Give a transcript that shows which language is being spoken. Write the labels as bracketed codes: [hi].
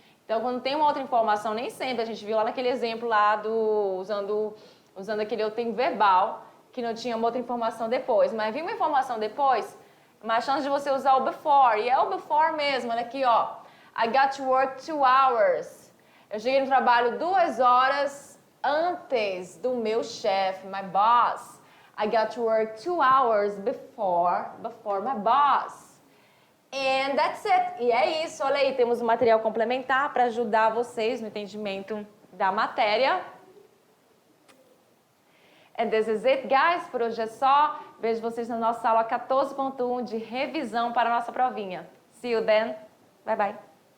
[pt] Então, quando tem uma outra informação, nem sempre. A gente viu lá naquele exemplo lá usando aquele eu tenho verbal, que não tinha uma outra informação depois. Mas vi uma informação depois, mais chance de você usar o before. E é o before mesmo, olha aqui, ó. [en] I got to work 2 hours. [pt] Eu cheguei no trabalho 2 horas antes do meu chefe, [en] my boss. I got to work 2 hours before my boss. And that's it. [pt] E é isso, olha aí, temos um material complementar para ajudar vocês no entendimento da matéria. [en] And this is it, guys. [pt] Por hoje é só. Vejo vocês na nossa aula 14.1 de revisão para a nossa provinha. [en] See you then. Bye, bye.